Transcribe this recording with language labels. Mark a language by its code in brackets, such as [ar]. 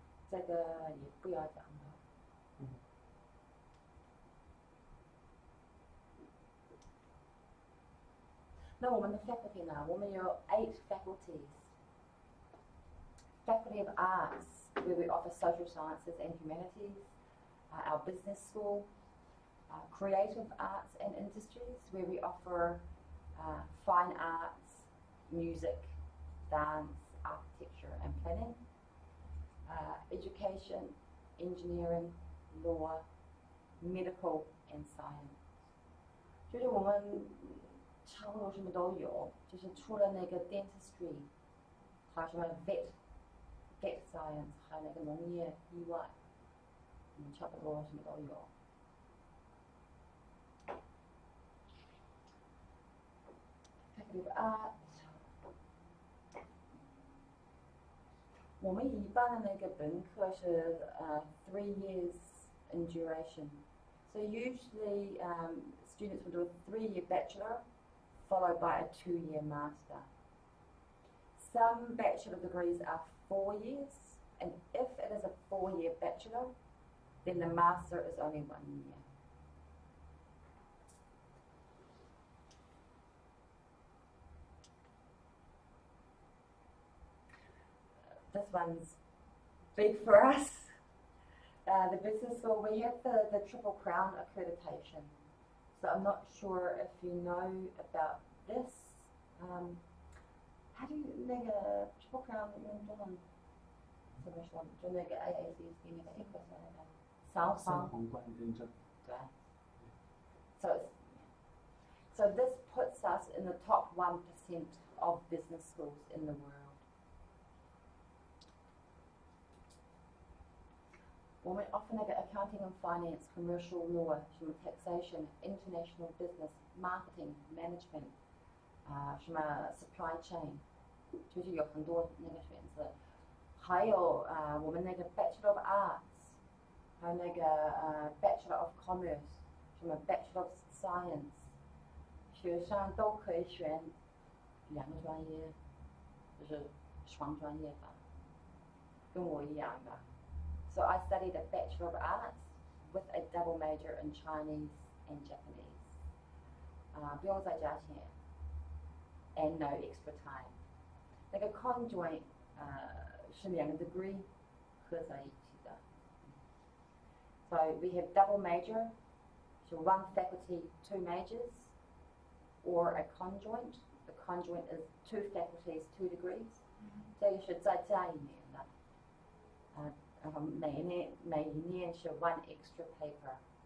[zh] 这个也不要讲了。那我们的 faculty 呢？我们有 8 faculties. [en] Faculty of Arts, where we offer social sciences and humanities. Our business school, creative arts and industries, where we offer fine arts, music, dance, architecture and planning. Education, engineering, law, medical and science. [zh] 就是我们差不多什么都有，就是除了那个 dentistry， 还有什么 vet science， 还有那个农业以外，差不多什么都有。 [en] Faculty of Art。 [zh] 我们一般的那个本科是 [en] 3 years in duration. So usually students will do a 3-year bachelor followed by a 2-year master. Some bachelor degrees are 4 years, and if it is a 4-year bachelor, then the master is only 1 year. This one's big for us. The business school, we have the Triple Crown accreditation. So I'm not sure if you know about this. How do you 那个 Triple Crown [zh] 用中文怎么说？就那个 AACSB 那个 EQUIS 那个三皇冠认证。对。 [en] So this puts us in the top 1% of business schools in the world. 我们 offer 那个 accounting and finance, commercial law, 什么 taxation, international business, marketing, management, 什么 supply chain， [zh] 就是有很多那个选择。还有我们那个 Bachelor of Arts， 还有那个Bachelor of Commerce， 什么 Bachelor of Science， 学生都可以选2个专业，就是双专业吧，跟我一样的。 [en] So I studied a Bachelor of Arts with a double major in Chinese and Japanese. [zh] 不用再加钱 [en] and no extra time. [zh] 那个 conjoint 是2个 degree 合在一起的。 [en] So we have double major, so 1 faculty, 2 majors, or a conjoint. The conjoint is 2 faculties, 2 degrees. [zh] 这个是再加1年的。每一年是 [en] 1 extra paper.